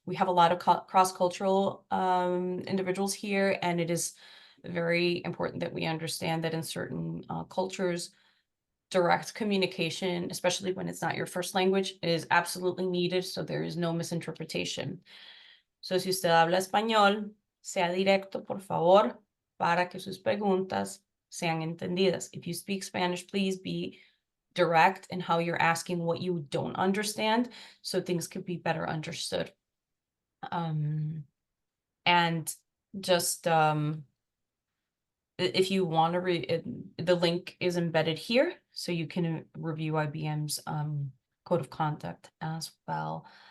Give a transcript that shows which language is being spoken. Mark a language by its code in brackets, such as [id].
[en] We have a lot of cross-cultural individuals here, and it is very important that we understand that in certain cultures, direct communication, especially when it's not your first language, is absolutely needed, so there is no misinterpretation. [es] So si usted habla español, sea directo, por favor, para que sus preguntas sean entendidas. [en] If you speak Spanish, please be direct in how you're asking what you don't understand, so things could be better understood. And just if you want to the link is embedded here, so you can review IBM's code of conduct as well.